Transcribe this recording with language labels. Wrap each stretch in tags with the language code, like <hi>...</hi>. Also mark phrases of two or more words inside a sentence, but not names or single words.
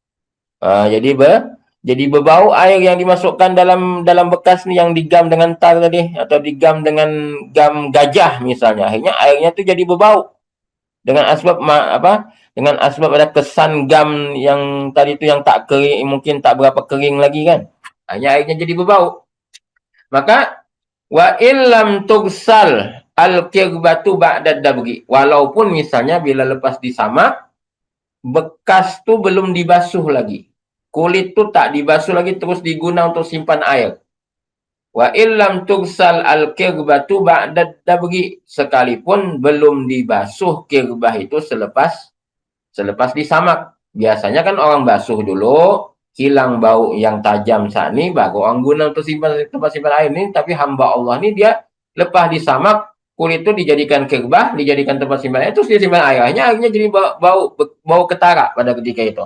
<ms>Jadi berbau air yang dimasukkan dalam bekas ni yang digam dengan tar tadi atau digam dengan gam gajah misalnya, akhirnya airnya tu jadi berbau dengan asbab dengan asbab ada kesan gam yang tadi tu yang tak kering, mungkin tak berapa kering lagi kan, akhirnya airnya jadi berbau.</ms> <ar>Maka وإن لم تغسل القربة بعد الدبغ,</ar> <ms>walaupun misalnya bila lepas disamak bekas tu belum dibasuh lagi, kulit tu tak dibasuh lagi, terus diguna untuk simpan air.</ms> <ar>وإن لم تغسل القربة بعد الدبغ,</ar> <ms>sekalipun belum dibasuh kirbah itu selepas disamak. Biasanya kan orang basuh dulu, hilang bau yang tajam saat ni, baru orang guna untuk tempat simpan air ni. Tapi hamba Allah ni dia lepas disamak, kulit itu dijadikan kirbah, dijadikan tempat simpan air, terus dia simpan airnya, akhirnya jadi bau ketara pada ketika itu.</ms>